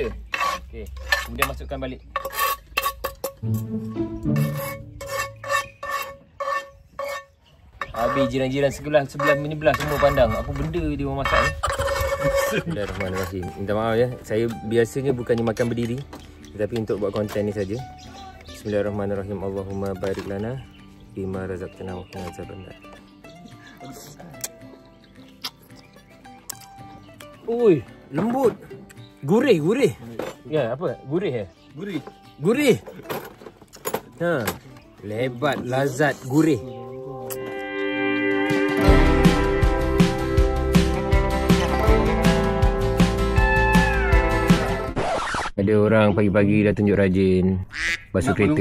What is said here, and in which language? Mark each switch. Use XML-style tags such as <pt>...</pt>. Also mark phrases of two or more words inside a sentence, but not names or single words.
<ms>Okay, kemudian masukkan balik. Habis jiran-jiran sebelah menyebelah semua pandang apa benda dia orang masak ni. Bismillahirrahmanirrahim. Minta maaf ya, saya biasanya bukannya makan berdiri, tetapi untuk buat konten ni saja.</ms> <ar>بسم الله الرحمن الرحيم. اللهم بارك لنا بما رزقتنا وقنا عذاب النار.</ar> <ms>Oi, lembut. Gurih. Ya, apa? Gurih ya? Gurih. Lebat, lazat, gurih. Ada orang pagi-pagi dah tunjuk rajin basuh kereta.</ms>